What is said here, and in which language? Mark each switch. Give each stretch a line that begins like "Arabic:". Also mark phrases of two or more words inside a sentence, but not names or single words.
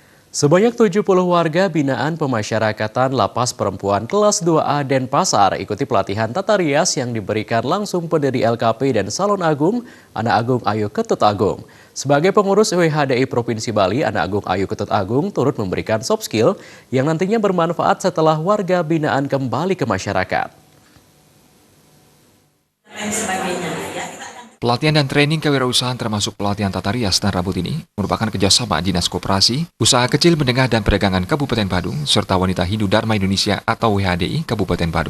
Indonesian: Sebanyak 70 warga binaan pemasyarakatan Lapas Perempuan kelas 2A Denpasar ikuti pelatihan tata rias yang diberikan langsung pendiri LKP dan Salon Agung, Ana Agung Ayu Ketut Agung. Sebagai pengurus WHDI Provinsi Bali, Ana Agung Ayu Ketut Agung turut memberikan
English: soft skill
Indonesian: yang nantinya bermanfaat setelah warga binaan kembali ke masyarakat. Pelatihan dan training kewirausahaan termasuk pelatihan tata rias dan rambut ini merupakan kerjasama Dinas Koperasi, Usaha Kecil Menengah dan Perdagangan Kabupaten Badung, serta Wanita Hindu Dharma Indonesia atau WHDI Kabupaten Badung.